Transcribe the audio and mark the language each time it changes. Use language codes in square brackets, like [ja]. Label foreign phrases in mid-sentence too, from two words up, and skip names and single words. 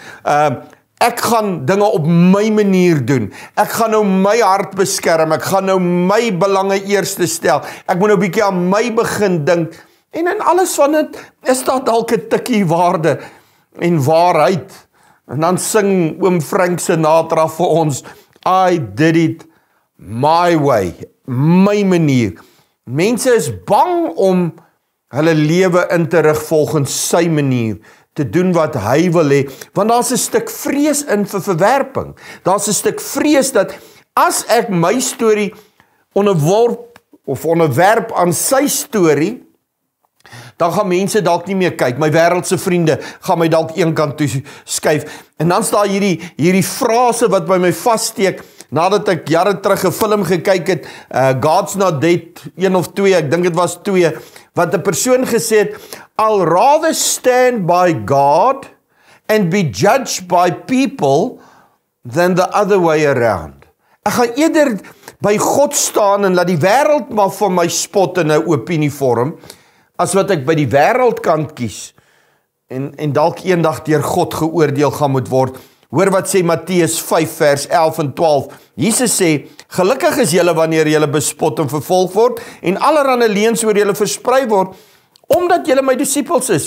[af] Ek gaan dinge op my manier doen. Ek gaan nou my hart beskerm, ek gaan nou my belange eerste stel. Ek moet nou 'n bietjie aan my begin dink. En in alles van dit is daar dalk 'n tikkie waarde en waarheid. En dan sing oom Frank Sinatra vir ons, [en] I did it my way, [af] my manier. Mense is bang om hulle lewe in te rig volgens sy manier, te doen wat hy wil hê, want daar's 'n stuk vrees in vir verwerping. Daar's 'n stuk vrees dat as ek my storie onderwerp aan sy storie, dan gaan mense dalk nie meer kyk. My wêreldse vriende gaan my dalk een kant toe skuif. En dan staan hierdie frase wat by my vassteek, nadat ek jare terug 'n film gekyk het, God's Not Dead, 1 of 2, ek dink dit was 2, wat 'n persoon gesê het, [en] I'll rather stand by God and be judged by people than the other way around. [af] Ek gaan eerder by God staan en laat die wêreld maar van my spot in 'n opinie vorm, as wat ek by die wêreldkant kies en dalk eendag deur God geoordeel gaan moet word. Hoor wat sê Matteus 5 vers 11 en 12. Jesus sê, gelukkig is julle wanneer julle bespot en vervolg word en allerlei leuns oor julle versprei word, omdat julle my disippels is.